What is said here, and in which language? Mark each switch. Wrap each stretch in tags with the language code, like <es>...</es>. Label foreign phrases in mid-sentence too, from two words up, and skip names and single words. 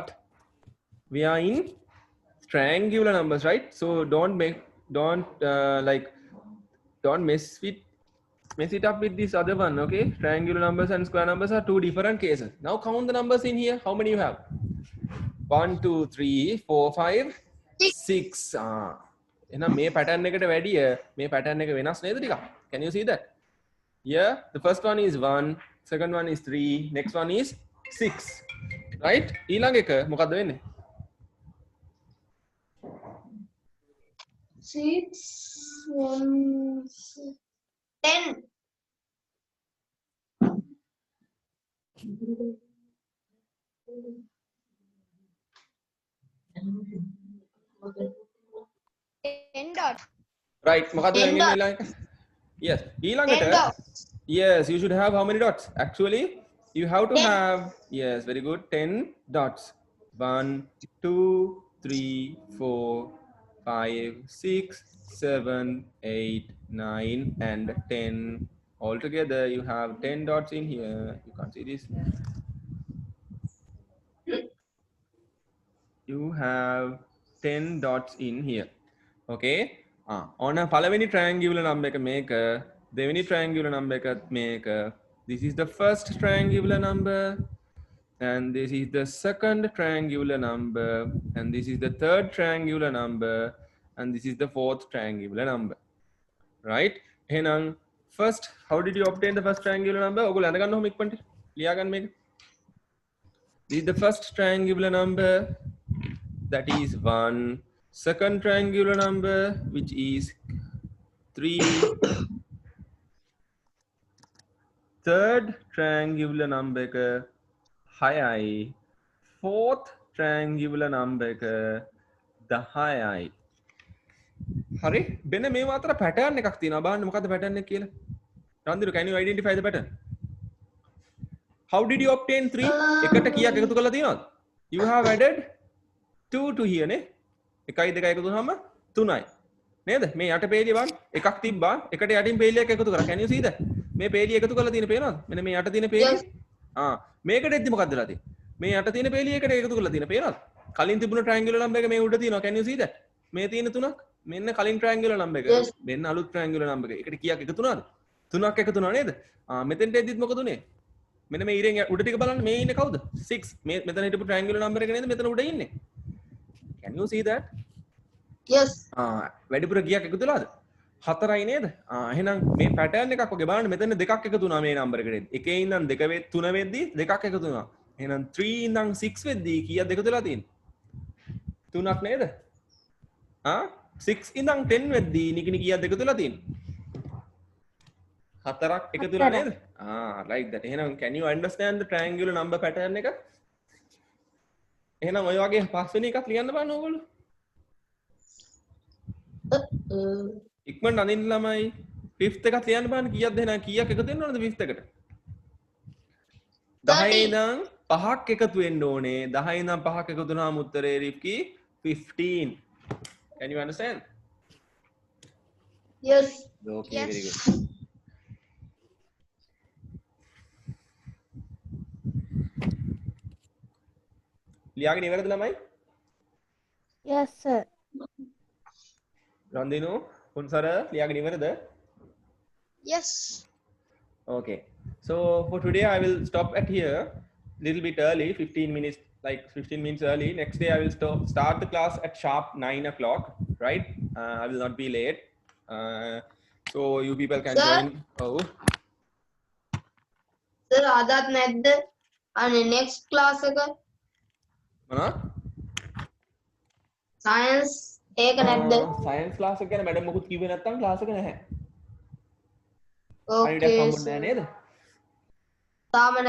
<en>We are in triangular numbers, right? So don't mess it up with this other one, okay? Triangular numbers and square numbers are 2 different cases. Now count the numbers in here. How many you have? 1, 2, 3, 4, 5, 6.</en> <si>එහෙනම් මේ pattern එකට වැඩිය මේ pattern එක වෙනස් නේද ටිකක්?</si> <en>Can you see that? Yeah, the first one is 1, second one is 3, next one is 6. Right?</en> <si>ඊළඟ එක මොකද්ද වෙන්නේ?</si> <en>6, 1, 10. Ten dots.</en> <si>Right. මොකද්ද 10 වෙන්නේ ඊළඟ එක? Yes. 10 ඊළඟට</si> <en>dots. yes, you should have how many dots? Actually, you have to 10. have, yes, very good, 10 dots. 1, 2, 3, 4, 5, 6, 7, 8, 9, and 10. Altogether, you have 10 dots in here. You can't see this. You have 10 dots in here. Okay.</en> <si>On a පළවෙනි</si> <en>triangular number</en> <si>එක මේක, දෙවෙනි</si> <en>triangular number</en> <si>එක මේක.</si> <en>This is the first triangular number. and this is the second triangular number, and this is the third triangular number, and this is the fourth triangular number, right? Henang first, how did you obtain the first triangular number?</en> <si>ඔයගොල්ලෝ අඳ ගන්න ඕම ඉක්මනට ලියා ගන්න මේක.</si> <en>This is the first triangular number, that is 1. Second triangular number, which is 3. Third triangular number</en> <si>එක 6යි.</si> <en>Fourth triangular number</en> <si>එක 10යි. හරි මෙන්න මේ අතර pattern එකක් තියෙනවා බලන්න මොකද්ද pattern එක කියලා. රන්දිරු,</si> <en>can you identify the pattern? How did you obtain 3?</en> <si>එකට කීයක් එකතු කරලා තියෙනවද?</si> <en>You have added 2 to here නේ.</en> <si>1යි 2යි එකතු වුනහම 3යි. නේද? මේ යට පේලිය බලන්න. එකක් තිබ්බා. එකට යටින් පේලියක් එකතු කරා.</si> <en>Can you see that?</en> <si>මේ පේලිය එකතු කරලා තියෙන පේනවද? මෙන්න මේ යට තියෙන පේලිය. මේකට එද්දි මොකක්ද වෙලා තියෙන්නේ? මේ යට තියෙන පේලිය එකට එකතු කරලා තියෙන පේනවද? කලින් තිබුණ</si> <en>triangular number</en> <si>එක මේ උඩ තියෙනවා.</si> <en>Can you see that?</en> <si>මේ තියෙන 3ක්. මෙන්න කලින්</si> <en>triangular number</en> <si>එක. මෙන්න අලුත්</si> <en>triangular number</en> <si>එක. එකට කීයක් එකතු වුණාද? 3ක් එකතු වුණා නේද? මෙතෙන්ට එද්දිත් මොකද උනේ? මෙන්න මේ ඉරෙන් උඩ ටික බලන්න මේ ඉන්නේ කවුද? 6. මේ මෙතන හිටපු triangular number එක නේද මෙතන උඩ ඉන්නේ?</si> <en>Can you see that? Yes.</en> <si>වැඩිපුර ගියක් එකතු වෙලාද? 4යි නේද? එහෙනම් මේ pattern එකක් වගේ බලන්න මෙතන දෙකක් එකතු වුණා මේ number එකට. එකේ ඉඳන් 3 වෙද්දී දෙකක් එකතු වුණා. එහෙනම් 3 ඉඳන් 6 වෙද්දී කීයක්ද එකතු වෙලා තියෙන්නේ? 3ක් නේද? 6 ඉඳන් 10 වෙද්දී නිකිනි කීයක්ද එකතු වෙලා තියෙන්නේ? 4ක් එකතු වෙලා නේද?</si> <en>like that. එහෙනම් can you understand the triangular number pattern එක?</en> <si>එහෙනම් ඔය වගේ පස්වෙනි එකක් ලියන්න බලන්න ඕගොල්ලෝ. ඉක්මනට අඳින්න ළමයි. 5th එකත් ලියන්න බලන්න කීයක්ද එහෙනම් කීයක් එකතු වෙන්න ඕනද 5th එකට? 10 ඉඳන් 5ක් එකතු වෙන්න ඕනේ. 10 ඉඳන් 5ක් එකතු වුණාම උත්තරේ රිප්කි 15.</si> <en>Can you understand? Yes. Okay, Yes. very good.</en> <si>ලියාගෙන ඉවරද ළමයි?</si> <en>Yes, sir.</en> <si>රන්දිනු පුන්සර ලියාගෙන ඉවරද?</si> <en>Yes. Okay. So for today I will stop at here little bit early, 15 minutes, like 15 minutes early. Next day I will start the class at sharp 9 o'clock, right? I will not be late. So you people can Sir? join. Oh, Sir,</en> <si>අදත් නැද්ද? අනේ</si> <en>next class</en> <si>එක science ඒක නැද්ද?</si> <en>science class</en> <si>එක ගැන මැඩම් මොකුත් කිව්වේ නැත්නම් class එක නැහැ.</si> <en>Okay.</en> <si>හරියට හම්බුනේ නැහැ නේද? තාම නැහැ.</si>